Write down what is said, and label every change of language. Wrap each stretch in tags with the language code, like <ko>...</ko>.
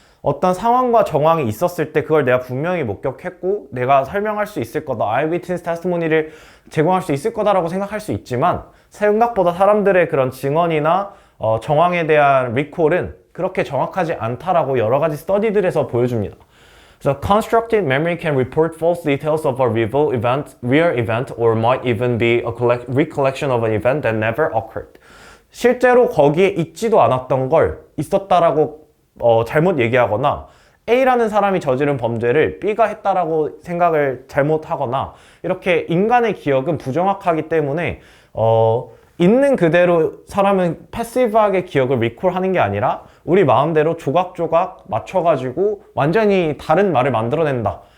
<ko>어떤 상황과 정황이 있었을 때 그걸 내가 분명히 목격했고 내가 설명할 수 있을 거다. eyewitness testimony를 제공할 수 있을 거다라고 생각할 수 있지만 생각보다 사람들의 그런 증언이나 정황에 대한 recall은 그렇게 정확하지 않다라고 여러 가지 스터디들에서 보여줍니다.</ko> <en>So constructed memory can report false details of a real event, or might even be a recollection of an event that never occurred.</en> <ko>실제로 거기에 있지도 않았던 걸 있었다라고 잘못 얘기하거나 A라는 사람이 저지른 범죄를 B가 했다라고 생각을 잘못하거나 이렇게 인간의 기억은 부정확하기 때문에 있는 그대로 사람은 패시브하게 기억을 리콜하는 게 아니라 우리 마음대로 조각조각 맞춰가지고 완전히 다른 말을 만들어낸다.</ko>